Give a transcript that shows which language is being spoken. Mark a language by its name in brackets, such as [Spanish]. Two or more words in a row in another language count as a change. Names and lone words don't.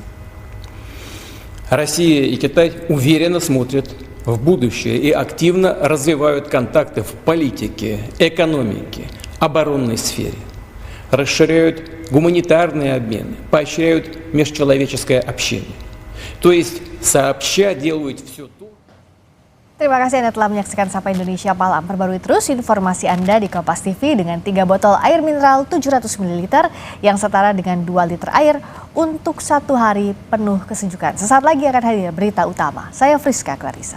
[Russian] Россия и Китай уверенно смотрят в будущее и активно развивают контакты в политике, экономике, оборонной сфере, расширяют гуманитарные обмены, поощряют межчеловеческое общение. То есть сообща делают все то. [Indonesian] Terima kasih Anda telah menyaksikan Sapa Indonesia Malam. Perbarui terus informasi Anda di Kompas TV dengan 3 botol air mineral 700 ml yang setara dengan 2 liter air untuk 1 hari penuh kesejukan. Sesaat lagi akan hadir berita utama. Saya Friska Clarissa.